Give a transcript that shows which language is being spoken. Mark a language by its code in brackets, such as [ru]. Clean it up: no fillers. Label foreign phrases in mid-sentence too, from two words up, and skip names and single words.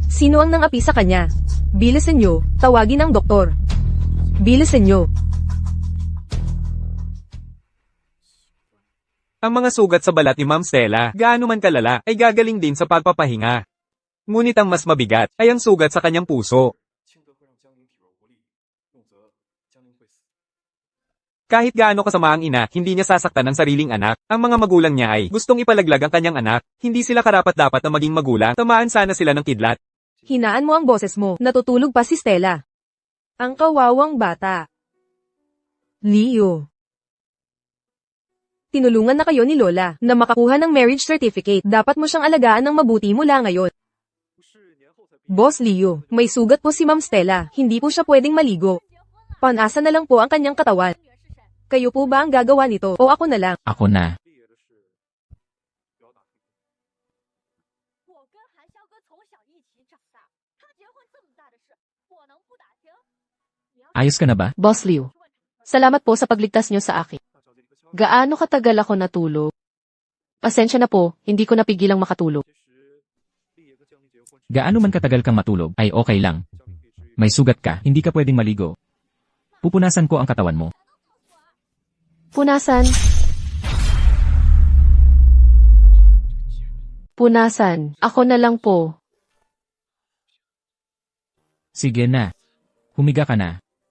[tl] Sino ang nangapi sa kanya? Bilisan nyo, tawagin ang doktor. Bilisan nyo. Ang mga sugat sa balat ni Ma'am Stella, gaano man kalala, ay gagaling din sa pagpapahinga. Ngunit ang mas mabigat ay ang sugat sa kanyang puso. [zh] 轻则会让江宁体弱无力，重则江宁会死。 [tl] Kahit gaano kasama ang ina, hindi niya sasaktan ang sariling anak. Ang mga magulang niya ay gustong ipalaglag ang kanyang anak. Hindi sila karapat-dapat na maging magulang, tamaan sana sila ng kidlat. Hinaan mo ang boses mo. Natutulog pa si Stella. Ang kawawang bata. Leo. Tinulungan na kayo ni Lola na makakuha ng [en] marriage certificate. [tl] Dapat mo siyang alagaan ng mabuti mula ngayon. [zh] 不是年后才毕业。 [tl] Boss Leo, may sugat po si Ma'am Stella. Hindi po siya pwedeng maligo. Panasa na lang po ang kanyang katawan. Kayo po ba ang gagawa nito o ako na lang? Ako na. [zh] 毕业的事不要打听。我跟韩潇哥从小一起长大，他结婚这么大的事，我能不打听？你要是 [tl] Ayos ka na ba? Boss Leo, salamat po sa pagligtas niyo sa akin. [zh] 大小姐，你个消息。 [tl] Gaano katagal ako natulog? Pasensya na po, hindi ko napigilang makatulog. [zh] 其实，丽爷跟江宁结婚， [tl] Gaano man katagal kang matulog, ay okay lang. [zh] 江宁必须 [tl] May sugat ka, hindi ka pwedeng maligo. Pupunasan ko ang katawan mo. Punasan. Punasan. Ako na lang po. Sige na. Humiga ka na.